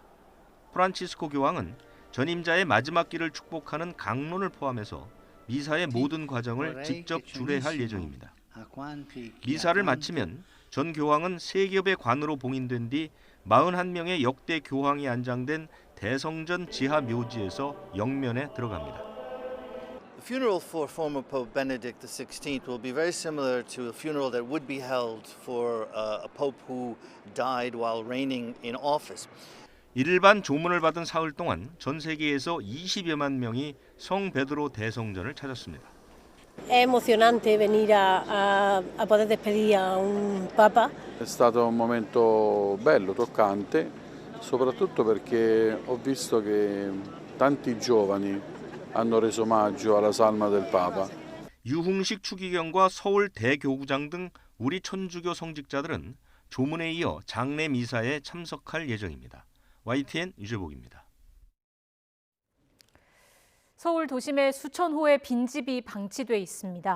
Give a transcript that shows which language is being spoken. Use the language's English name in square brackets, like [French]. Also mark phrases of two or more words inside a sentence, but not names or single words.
[Korean] 프란치스코 교황은 전임자의 마지막 길을 축복하는 강론을 포함해서 미사의 모든 과정을 직접 주례할 예정입니다. 미사를 마치면 전 교황은 세 겹의 관으로 봉인된 뒤 41명의 역대 교황이 안장된 대성전 지하 묘지에서 영면에 들어갑니다. [English] The funeral for former Pope Benedict XVI will be very similar to a funeral that would be held for a pope who died while reigning in office. [Korean] 일반 조문을 받은 사흘 동안 전 세계에서 20여만 명이 성 베드로 대성전을 찾았습니다. [Italian] È emozionante venire a poter [Spanish] despedir a un papa. [Italian] È stato un momento bello, toccante, soprattutto perché ho visto che tanti giovani hanno reso omaggio alla salma del Papa. [Korean] 유흥식 추기경과 서울 대교구장 등 우리 천주교 성직자들은 조문에 이어 장례 미사에 참석할 예정입니다. YTN 유재복입니다. 서울 도심에 수천 호의 빈집이 방치돼 있습니다.